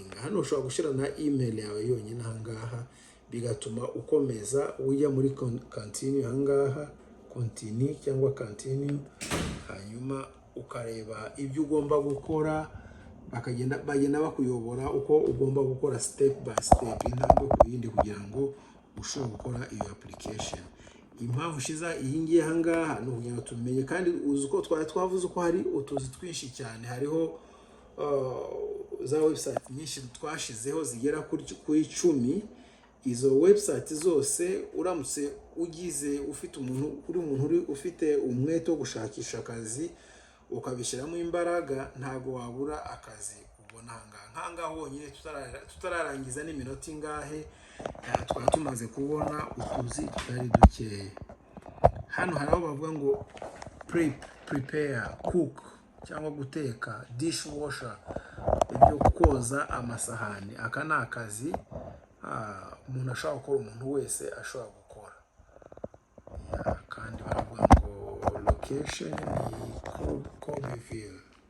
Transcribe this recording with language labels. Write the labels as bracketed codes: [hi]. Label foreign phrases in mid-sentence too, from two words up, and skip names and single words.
[rw] Hano ushobora gushira na email yawe yonyine ahangaha, bigatuma ukomeza ujya muri continue ahangaha, continue cyangwa continue. Hanyuma ukareba ibyo ugomba gukora, bagenda bakuyobora uko ugomba gukora [en] step by step, [rw] intambwe ku yindi, kugira ngo ushobore gukora iyo application. Impamvu ushiza iyi ngiye ahangaha ni ukugira ngo tumenye, kandi uzi uko twavuze uko hari utuzi twinshi cyane. Hariho za website nyinshi twashizeho zigera kuri 10. Izo website zose uramutse ugize ufite umuntu ufite umwete wo gushakisha akazi, ukabishyiramo imbaraga, ntago wabura akazi ubona ahangaha honyine. Tutararangiza n'iminota ingahe twaba tumaze kubona utuzi tutari dukeya. Hano hari aho bavuga ngo [en] prepare, cook [rw] cyangwa guteka, dishwasher, ibyo koza amasahani. Aka ni akazi umuntu ashobora gukora, umuntu wese ashobora gukora. Kandi baravuga ngo location ni Corbyville.